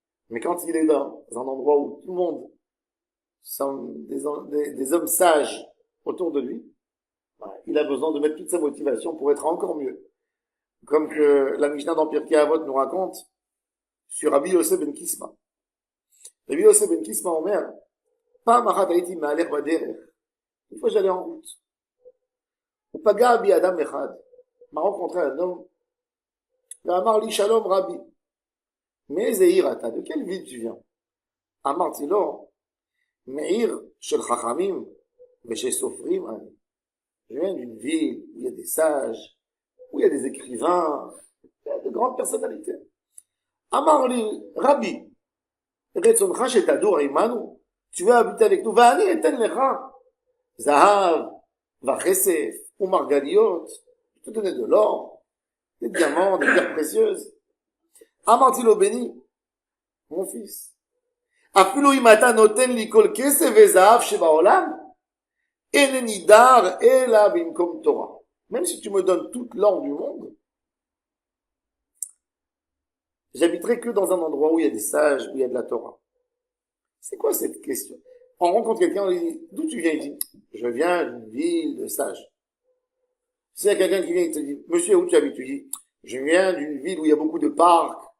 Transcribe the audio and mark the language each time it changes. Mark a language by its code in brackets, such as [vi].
[fr] Mais quand il est dans un endroit où tout le monde sont des hommes sages autour de lui, il a besoin de mettre toute sa motivation pour être encore mieux. Comme que la Mishnah dans Pirkei Avot nous raconte sur Rabbi Yosef ben Kisma. [he] Rabbi Yosef ben Kisma Omer, פעם אחת הייתי מהלך בדרך, איפה [fr] j'allais en route. [he] ופגע בי אדם אחד, [fr] m'a rencontré un homme, [he] ואמר לי שלום רבי, מאיזה עיר אתה? [fr] De quelle ville tu viens? [he] אמרתי לו, מעיר של חכמים ושל סופרים אני. [fr] Je viens d'une ville où il y a des sages, où il y a des écrivains, il y a de grandes personnalités. [he] אמר לי, רבי, רצונך שתדור עמנו? [fr] Tu veux habiter avec nous? [he] ואני אתן לך זהב וכסף ומרגליות, [fr] je te donner de l'or, des diamants, des pierres précieuses. [he] אמרתי לו, בני, [fr] mon fils, [he] אפילו אם אתה נותן לי כל כסף וזהב שבעולם, אינני דר אלא במקום תורה. [fr] Même si tu me donnes toute l'or du monde, j'habiterai que dans un endroit où il y a des sages, où il y a de la Torah. C'est quoi cette question? On rencontre quelqu'un, on lui dit, d'où tu viens? Il dit, je viens d'une ville de sages. S'il y a quelqu'un qui vient et te dit, monsieur, où tu habites? Tu dis, je viens d'une ville où il y a beaucoup de parcs.